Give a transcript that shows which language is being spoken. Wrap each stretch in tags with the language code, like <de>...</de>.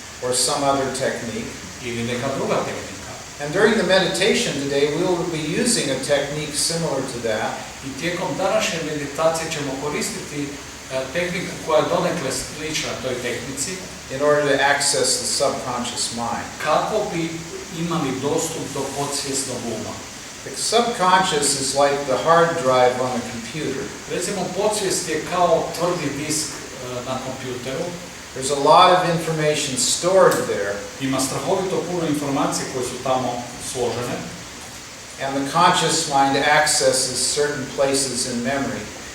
<en>Or some other technique.</en> <hr>Ili neka druga tehnika.</hr> <en>And during the meditation today, we will be using a technique similar to that.</en> <hr>I tijekom današnje meditacije ćemo koristiti tehniku koja je donekle slična toj tehnici</hr> <en>in order to access the subconscious mind.</en> <hr>kako bi imali dostup do podsvjesnog uma.</hr> <en>The subconscious is like the hard drive on a computer.</en> <hr>Recimo, podsvijest je kao tvrdi disk na kompjuteru.</hr> <en>There's a lot of information stored there,</en> <hr>Ima strahovito puno informacije koje su tamo složene</hr> <en>and the conscious mind accesses certain places in memory.</en>